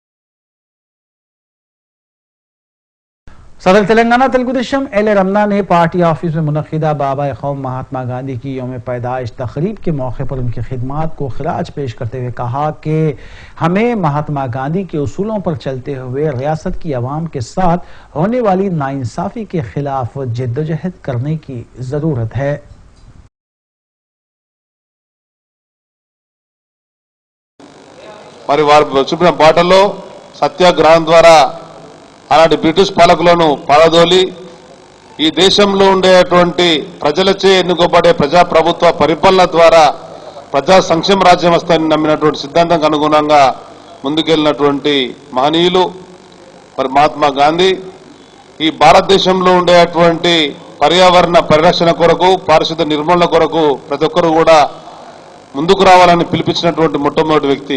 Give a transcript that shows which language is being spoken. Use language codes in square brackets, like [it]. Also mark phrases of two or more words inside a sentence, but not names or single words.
[ur] صدر تلنگانہ تلگو دیشم ایل رمنا نے [en] party office [ur] میں منعقدہ بابا قوم مہاتما گاندھی کی یوم پیدائش تقریب کے موقع پر ان کی خدمات کو خراج پیش کرتے ہوئے کہا کہ ہمیں مہاتما گاندھی کے اصولوں پر چلتے ہوئے ریاست کی عوام کے ساتھ ہونے والی ناانصافی کے خلاف جدوجہد کرنے کی ضرورت ہے۔ [te] మరి వారు చూపిన బాటలో సత్యాగ్రహం ద్వారా అలాంటి బ్రిటిష్ పాలకులను పారదోలి ఈ దేశంలో ఉండేటువంటి ప్రజలచే ఎన్నుకోబడే ప్రజాప్రభుత్వ పరిపాలన ద్వారా ప్రజా సంక్షేమ రాజ్యం వస్తాయని నమ్మినటువంటి సిద్ధాంతానికి అనుగుణంగా ముందుకెళ్లినటువంటి మహనీయులు మరి మహాత్మా గాంధీ ఈ భారతదేశంలో ఉండేటువంటి పర్యావరణ పరిరక్షణ కొరకు, పారిశుద్ధ నిర్మూలన కొరకు ప్రతి ఒక్కరు కూడా ముందుకు రావాలని పిలిపించినటువంటి మొట్టమొదటి వ్యక్తి।